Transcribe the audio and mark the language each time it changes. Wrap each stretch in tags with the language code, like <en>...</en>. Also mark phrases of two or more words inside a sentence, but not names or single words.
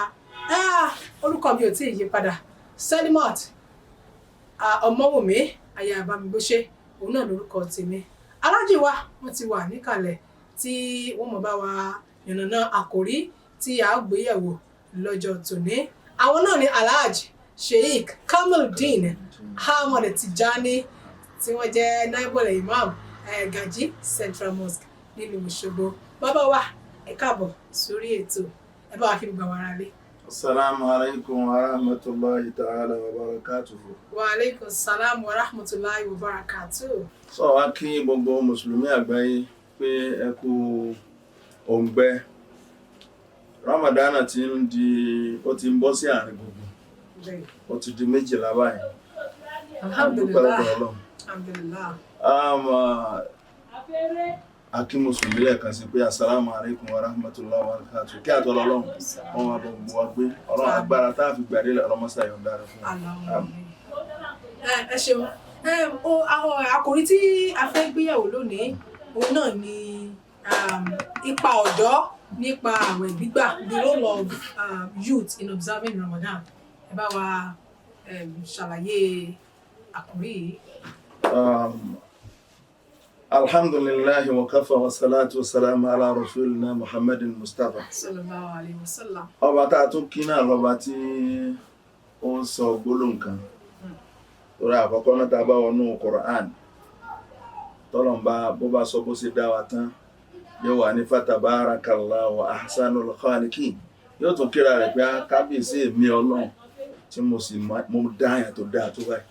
<yo>Orúkọ mi ò tí ì yí padà, Selimot Ọmọwùmí aya Bámigbóṣé, òun náà lórúkọ tèmi. Aláàjì wa wọ́n ti wà níkàlẹ̀ tí wọ́n mọ̀ bá wa yànnàná àkòrí tí a gbéyẹ̀wò lọ́jọ́ tòní. Àwọn náà ni Alhaji Sheikh Kamaldeen Ahmad Tijani tí wọ́n jẹ́</yo> <ar>نائب الإمام</ar> <yo>Gaji Central Mosque nílùú Òṣogbo. Bàbá wa ẹ káàbọ̀ sórí ètò, ẹ bá wa kí gbogbo àwọn ará lé.</yo> <ar>السلام عليكم ورحمة الله تعالى وبركاته. وعليكم السلام ورحمة الله وبركاته.</ar> <yo>Sọ wá kí gbogbo Mùsùlùmí àgbáyé pé ẹ kú òǹgbẹ. Ramadana ti ń bọ́ sí àárín gbogbo. Ó ti di 12 báyìí.</yo> <ar>الحمد لله. الحمد لله.</ar> <yo>Akí Mùsùlùmí lẹ́ẹ̀kan sí pé</yo> <ar>السلام عليكم ورحمة الله وبركاته.</ar> <yo>Kí àtọ́lọ́ Ọlọ́run wọ́n máa bọ̀ gbogbo wa gbé Ọlọ́run agbára tá a fi gbàdé ọlọ́mọsá yọ̀ǹda rẹ̀ fún wa. Ẹ ṣeun. Àwọn àkòrí tí a fẹ́ gbéyẹ̀wò lónìí òun náà ni ipa ọ̀dọ́ nípa àwẹ̀ gbígbà,</yo> <en>the role of youth in observing Ramadan.</en> <yo>Ẹ bá wa ṣàlàyé àkòrí yìí.</yo> <ar>الحمد لله وكفى والصلاة والسلام على رسولنا محمد مصطفى. صلى الله عليه وسلم.</ar> <yo>Ọba tá a tún kí náà lọ́ba tí ó ń sọ gbólóhùn kan. Torí àkọ́kọ́ náà tá a bá wọnú Qur'an. Tọ́lọ̀mbá bó bá sọ bó ṣe dá wa tán. Yóò wà ní</yo> <ar>فتبارك الله و أحسن الخالقين.</ar> <yo>Yóò tún kíra rẹ̀ pé kábíyèsí èmi Ọlọ́run tí mo dá àyàn tó dáa tó báyìí.</yo>